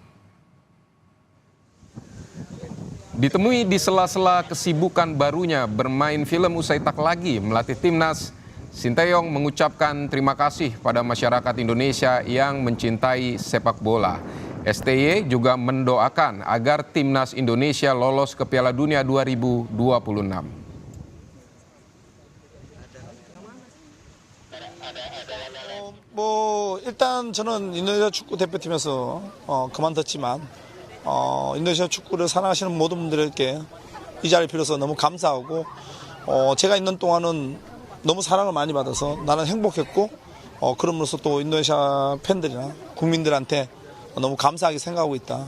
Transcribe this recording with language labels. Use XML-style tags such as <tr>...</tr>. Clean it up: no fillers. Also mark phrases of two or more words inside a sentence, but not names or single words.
<id>Ditemui di sela-sela kesibukan barunya bermain film usai tak lagi melatih Timnas, Sinteyong mengucapkan terima kasih pada masyarakat Indonesia yang mencintai sepak bola. STY juga mendoakan agar Timnas Indonesia lolos ke Piala Dunia 2026.</id> <ko>일단 저는 인도네시아 축구 대표팀에서 그만뒀지만 인도네시아 축구를 사랑하시는 모든 분들께 이 자리를 빌어서 너무 감사하고 제가 있는 동안은 너무 사랑을 많이 받아서 나는 행복했고 그럼으로써 또 인도네시아 팬들이나 국민들한테 너무 감사하게 생각하고 있다.</ko>